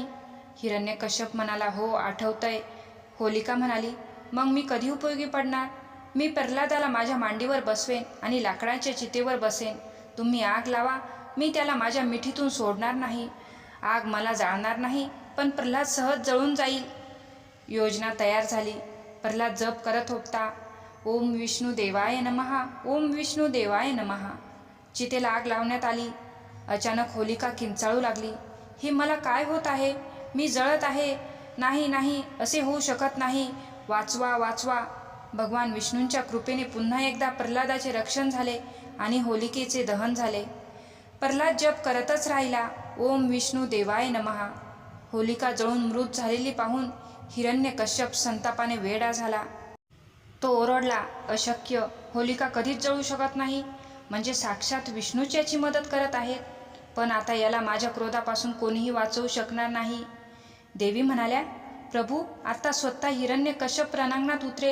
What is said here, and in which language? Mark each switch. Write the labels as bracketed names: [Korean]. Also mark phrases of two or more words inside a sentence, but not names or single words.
[Marathi] हिरण्यकश्यप म्हणाला, हो, आठवतंय. होलिका म्हणाली, मग मी कधी उपयोगी पडणार? मी प्रल्हादाला माझ्या मांडीवर बसवेन आणि लाकडाच्या चितेवर बसेन. तुम्ही आग लावा, मी त्याला माझ्या मिठीतून सोडणार नाही. आग मला जाळणार नाही, पण प्रल्हाद सहज जळून जाईल. योजना तयार झाली. प्रल्हाद जप करत होता, [Sanskrit] ओम विष्णू देवाय नमः, ओम विष्णू देवाय नमः. [Marathi] चितेला आग लावण्यात आली. अचानक होलिका किंचाळू लागली, हे मला काय होत आहे? मी जळत आहे. नाही नाही, असे होऊ शकत नाही. वाचवा वाचवा. भगवान विष्णूंच्या कृपेने पुन्हा एकदा प्रल्हादाचे रक्षण झाले आणि होलिकेचे दहन झाले. प्रल्हाद जप करतच राहिला, [Sanskrit] ओम विष्णू देवाय नमः. [Marathi] होलिका जळून मृत झालेली पाहून हिरण्यकश्यप संतापाने वेडा झाला. तो ओरडला, अशक्य, होलिका कधीच जळू शकत नाही. म्हणजे साक्षात विष्णूच याची मदत करत आहेत. पण आता याला माझ्या क्रोधापासून कोणीही वाचवू शकणार नाही. देवी म्हणाल्या, प्रभू, आता स्वतः हिरण्यकश्यप रणांगणात उतरेल.